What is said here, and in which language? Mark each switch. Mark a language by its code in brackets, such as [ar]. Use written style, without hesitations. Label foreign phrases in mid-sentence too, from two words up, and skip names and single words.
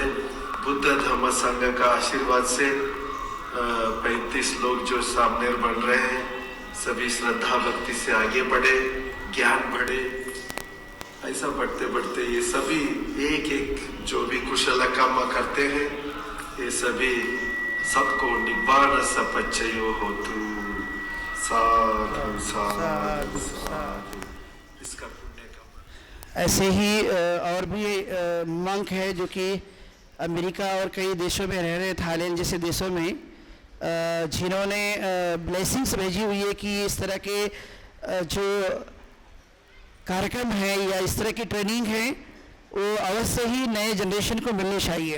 [hi] बुद्ध धर्म संघ का आशीर्वाद से 35 लोग जो सामनेर बन रहे हैं, सभी श्रद्धा भक्ति से आगे बढ़े, ज्ञान बढ़े। ऐसा बढ़ते बढ़ते ये सभी एक एक जो भी कुशल काम करते हैं, ये सभी सबको [pi] निब्बाण सपच्चयो होतु। साधु साधु साधु। [hi] इसका पुण्य का ऐसे ही और भी मंक है जो कि अमेरिका और कई देशों में रह रहे, थाईलैंड जैसे देशों में, जिन्होंने ब्लेसिंग्स भेजी हुई है कि इस तरह के जो कार्यक्रम है या इस तरह की ट्रेनिंग है वो अवश्य ही नए जनरेशन को मिलनी चाहिए।